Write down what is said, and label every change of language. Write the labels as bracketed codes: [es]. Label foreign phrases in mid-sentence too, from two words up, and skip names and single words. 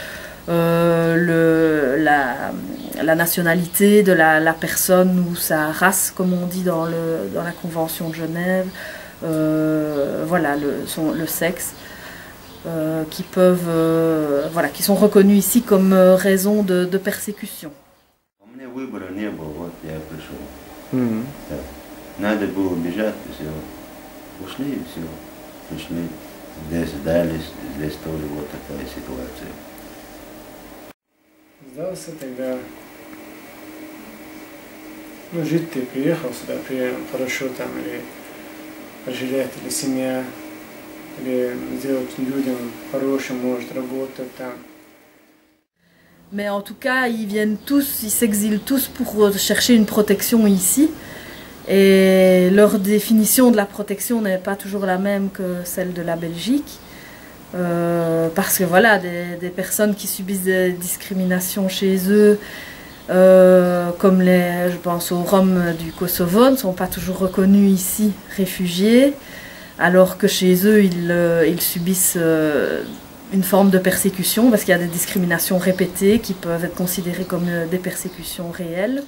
[fr] La nationalité de la personne ou sa race, comme on dit dans la Convention de Genève, voilà, le sexe, qui sont reconnus ici comme raison de persécution. [ru] Надо было бежать, все. Ушли и все. Пришли. Здесь сдались, здесь тоже вот такая ситуация. Сдался тогда. Ну, жить ты приехал сюда, хорошо там, или пожалеть, или семья, или сделать людям хорошим, может, работать там. [fr] Mais en tout cas, ils s'exilent tous pour chercher une protection ici. Et leur définition de la protection n'est pas toujours la même que celle de la Belgique. Parce que voilà, des personnes qui subissent des discriminations chez eux, comme je pense aux Roms du Kosovo, ne sont pas toujours reconnus ici réfugiés, alors que chez eux, ils subissent une forme de persécution, parce qu'il y a des discriminations répétées qui peuvent être considérées comme des persécutions réelles.